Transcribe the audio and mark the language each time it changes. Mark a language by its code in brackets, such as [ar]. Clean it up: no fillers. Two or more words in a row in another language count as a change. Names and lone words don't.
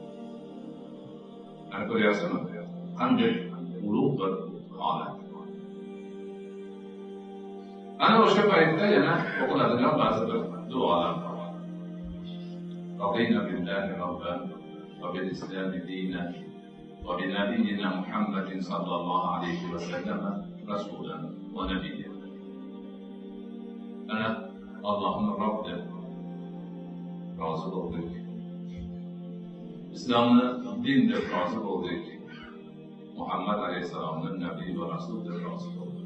[uz] Ana ko'ryapsizmi? Qanday ulug' bir holat. Ana o'sha paytda yana o'qiladigan ba'zi bir duolar bor. [ar] رضينا بالله ربا وبالإسلام دينا وبنبينا محمد صلى الله عليه وسلم رسولا ونبيا. [uz] Ana Allohning Robb deb rozi bo'ldik. Islomni din deb rozi bo'ldik. Muhammad alayhissalomni nabiy va rasul deb rozi bo'ldik.